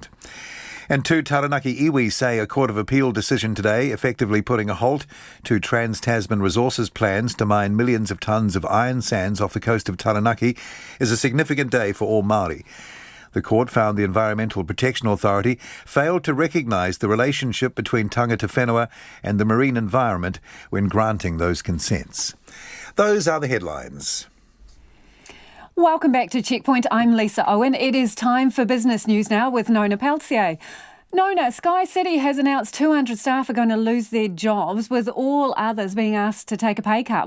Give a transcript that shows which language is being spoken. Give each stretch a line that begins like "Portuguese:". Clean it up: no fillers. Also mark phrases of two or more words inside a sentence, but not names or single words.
English: And two Taranaki iwi say a Court of Appeal decision today, effectively putting a halt to Trans-Tasman Resources plans to mine millions of tonnes of iron sands off the coast of Taranaki, is a significant day for all Māori. The court found the Environmental Protection Authority failed to recognise the relationship between
Māori: tangata whenua
English: and the marine environment when granting those consents. Those are the headlines. Welcome back to Checkpoint. I'm Lisa Owen. It is time for business news now with Nona Peltier. Nona, Sky City has announced 200 staff are going to lose their jobs, with all others being asked to take a pay cut.